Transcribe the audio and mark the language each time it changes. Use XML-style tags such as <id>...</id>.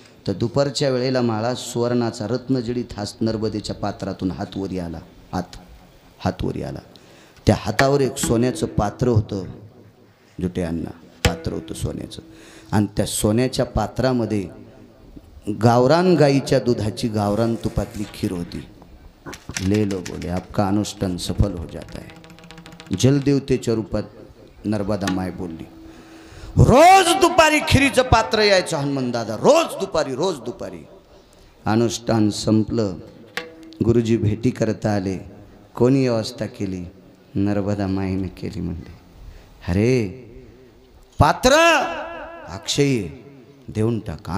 <mr>तर दुपारच्या वेळेला माळा सुवर्णाचा रत्नजडीत हात नर्मदेच्या पात्रातून हात वरी आला. हात वरी आला. त्या हातावर एक सोन्याचं पात्र होतं. जुट्यांना पात्र होतं सोन्याचं. आणि त्या सोन्याच्या पात्रामध्ये गावरान गाईच्या दुधाची गावरान तुपातली खीर होती.</mr> <hi>ले लो बोले आपका अनुष्ठान सफल हो जाता है.</hi> <mr>जलदेवतेच्या रूपात नर्मदा माय बोलली. रोज दुपारी खिरीचं पात्र यायचं हनुमान दादा. रोज दुपारी. अनुष्ठान संपलं. गुरुजी भेटी करता आले. कोणी व्यवस्था केली? नर्मदा माईने केली. म्हणले अरे पात्र अक्षयी देऊन टाक.</mr>